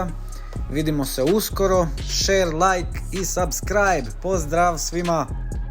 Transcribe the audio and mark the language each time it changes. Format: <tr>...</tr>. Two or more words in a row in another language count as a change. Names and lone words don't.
<sr>Vidimo se uskoro,</sr> <en>share, like i subscribe.</en> <sr>Pozdrav svima!</sr>